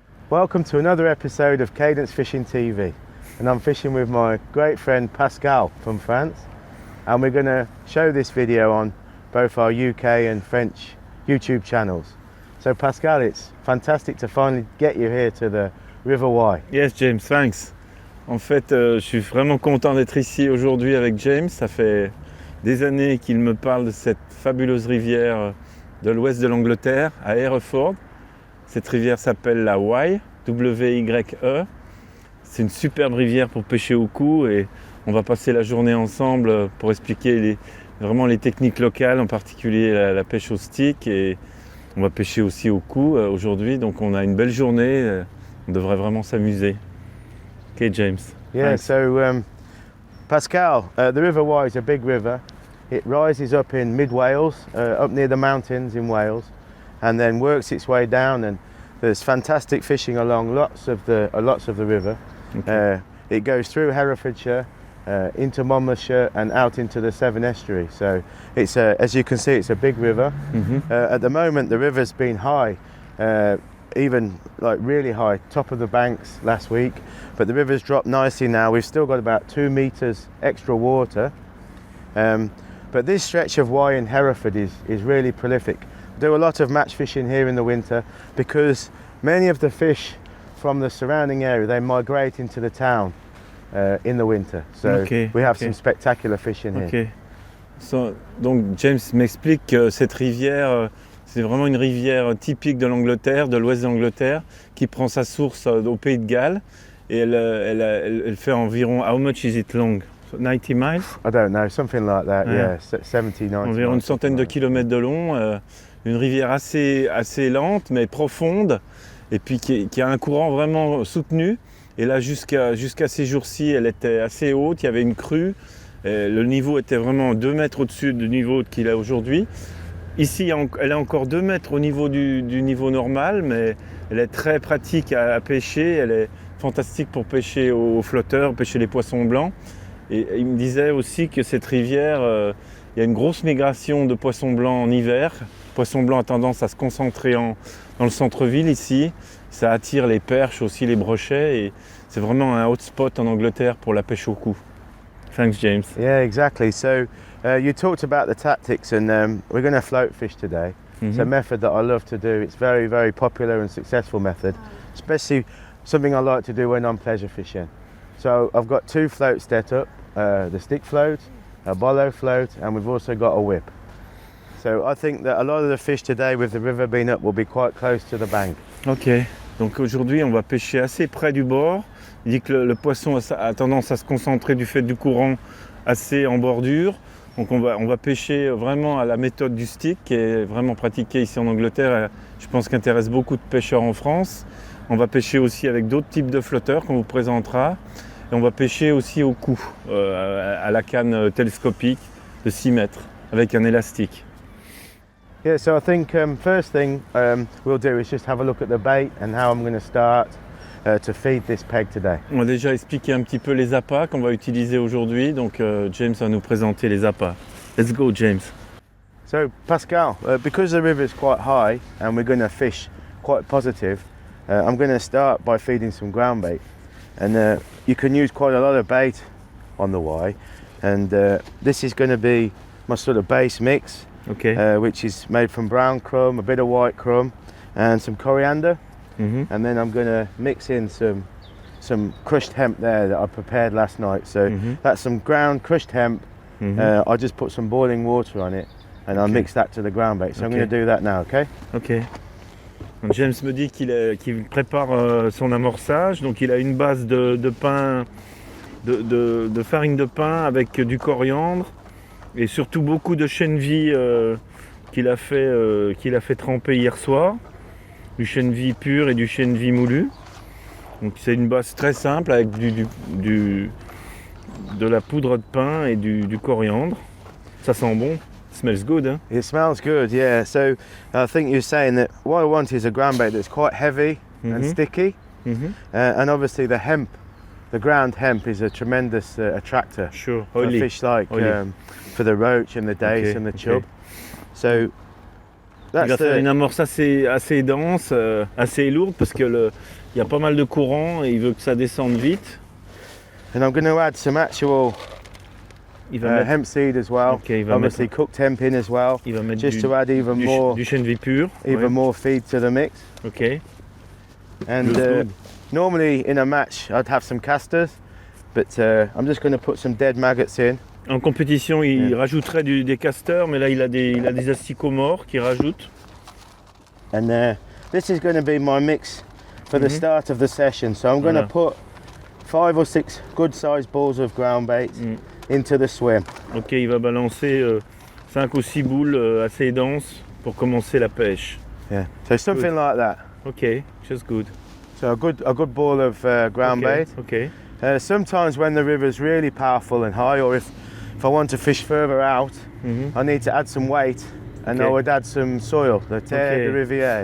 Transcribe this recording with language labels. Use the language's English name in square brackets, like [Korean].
[English] Welcome to another episode of Cadence Fishing TV, and I'm fishing with my great friend Pascal from France, and we're going to show this video on both our UK and French YouTube channels. So Pascal, it's fantastic to finally get you here to the River WYE. Yes, James, thanks. [French] En fait, je suis vraiment content d'être ici aujourd'hui avec James. Ça fait des années qu'il me parle de cette fabuleuse rivière de l'ouest de l'Angleterre, à Hereford. Cette rivière s'appelle la WYE, W-Y-E. C'est une superbe rivière pour pêcher au coup et on va passer la journée ensemble pour expliquer vraiment les techniques locales, en particulier la pêche au stick, et on va pêcher aussi au coup aujourd'hui. Donc on a une belle journée, on devrait vraiment s'amuser. [English] Ok, James. Yeah, thanks. so Pascal, the River WYE is a big river. It rises up in mid-Wales, up near the mountains in Wales, and then works its way down, and there's fantastic fishing along lots of the river. Okay. It goes through Herefordshire, into Monmouthshire and out into the Severn Estuary. So it's as you can see, it's a big river. Mm-hmm. At the moment, the river's been high, even like really high, top of the banks last week, but the river's dropped nicely now. We've still got about 2 meters extra water. But this stretch of WYE in Hereford is really prolific. We do a lot of match fishing here in the winter because many of the fish from the surrounding area, they migrate into the town in the winter. So we have some spectacular fishing here. Okay. [French] So, donc James m'explique que cette rivière, c'est vraiment une rivière typique de l'Angleterre, de l'ouest de l'Angleterre, qui prend sa source au Pays de Galles, et elle fait environ, [English] how much is it long? 90 miles? I don't know, something like that, yeah, 70, 90 [French] Environ une centaine de kilomètres de long, une rivière assez lente mais profonde, et puis qui a un courant vraiment soutenu. Et là, jusqu'à ces jours-ci, elle était assez haute, il y avait une crue, le niveau était vraiment 2 mètres au-dessus du niveau qu'il a aujourd'hui. Ici, elle est encore 2 mètres au niveau du niveau normal, mais elle est très pratique à pêcher, elle est fantastique pour pêcher au flotteur, pêcher les poissons blancs. Et il me disait aussi que cette rivière, il y a une grosse migration de poissons blancs en hiver. Le poisson blanc a tendance à se concentrer dans le centre-ville ici. Ça attire les perches, aussi les brochets, et c'est vraiment un hotspot en Angleterre pour la pêche au coup. [English] Thanks, James. Yeah, exactly. So you talked about the tactics, and we're going to float fish today. Mm-hmm. It's a method that I love to do. It's very, very popular and successful method, especially something I like to do when I'm pleasure fishing. So I've got 2 floats set up, the stick float, a bolo float, and we've also got a whip. So I think that a lot of the fish today, with the river being up, will be quite close to the bank. [French] Ok, donc aujourd'hui on va pêcher assez près du bord. Il dit que le poisson a tendance à se concentrer du fait du courant assez en bordure. Donc on va pêcher vraiment à la méthode du stick, qui est vraiment pratiquée ici en Angleterre. Je pense qu'intéresse beaucoup de pêcheurs en France. On va pêcher aussi avec d'autres types de flotteurs qu'on vous présentera. Et on va pêcher aussi au coup, à la canne télescopique de 6 mètres, avec un élastique. [English] Yeah, so I think first thing we'll do is just have a look at the bait and how I'm going to start to feed this peg today. [French] On va déjà expliquer un petit peu les appâts qu'on va utiliser aujourd'hui. Donc James va nous présenter les appâts. [English] Let's go, James. So Pascal, because the river is quite high and we're going to fish quite positive, I'm going to start by feeding some ground bait. And you can use quite a lot of bait on the WYE, and this is going to be my sort of base mix, which is made from brown crumb, a bit of white crumb, and some coriander. Mm-hmm. And then I'm going to mix in some crushed hemp there that I prepared last night. So that's some ground crushed hemp. I just put some boiling water on it, and I'll mix that to the ground bait. So I'm going to do that now, okay? Okay. [French] Donc James me dit qu'il prépare son amorçage. Donc il a une base de pain, de farine de pain avec du coriandre et surtout beaucoup de chènevis qu'il a fait tremper hier soir. Du chènevis pur et du chènevis moulu. Donc c'est une base très simple avec de la poudre de pain et du coriandre. Ça sent bon. [English] Smells good, huh? It smells good, yeah. So I think you're saying that what I want is a ground bait that's quite heavy and sticky. And obviously the hemp, the ground hemp, is a tremendous attractor for fish like for the roach and the dace and the chub. So [French] Il va faire une amorce assez dense, assez lourde parce que il y a pas mal de courant et il veut que ça descende vite. [English] And I'm going to add some actual hemp seed as well. [French] Okay, il va [English] obviously [French] mettre, [English] cooked hemp in as well. [French] Il va mettre [English] just to add even more [French] du chène vie pur. [English] More feed to the mix. Okay. And normally in a match I'd have some casters, but I'm just going to put some dead maggots in. [French] En compétition, il rajouterait des casteurs, mais là il a des asticots morts qu'il rajoute. [English] And this is going to be my mix for the start of the session. So I'm going to put 5 or 6 good sized balls of ground bait into the swim. [French] Ok, il va balancer 5 ou 6 boules assez denses pour commencer la pêche. [English] Yeah, so something like that. Ok, just good. So a good ball of ground bait. Okay. Sometimes when the river's really powerful and high, or if I want to fish further out, I need to add some weight, and I would add some soil, the [French] terres, de rivière.